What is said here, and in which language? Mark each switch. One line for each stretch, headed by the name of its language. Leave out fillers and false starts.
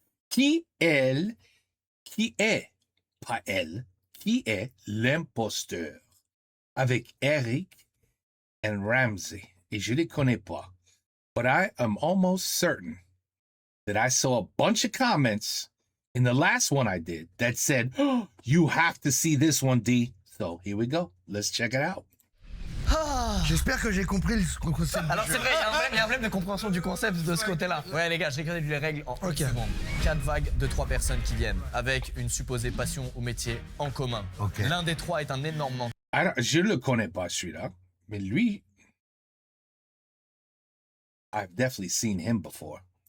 French: Qui est, pas elle, qui est l'imposteur? Avec Eric and Ramsey. Et je les connais pas.
English: But I am almost certain that I saw a bunch of comments in the last one I did that said, oh, you have to see this one, D. So here we go. Let's check it out.
French: J'espère que j'ai compris le concept. Alors c'est vrai, il y a un problème de compréhension du concept de ce côté-là. Ouais les gars, j'ai écrit les règles en 1 seconde. 4 vagues de 3 personnes qui viennent, avec une supposée passion ou métier en commun. Okay. L'un des 3 est un énorme menteur. Je le connais pas celui-là, mais lui,
English: I've definitely seen him before.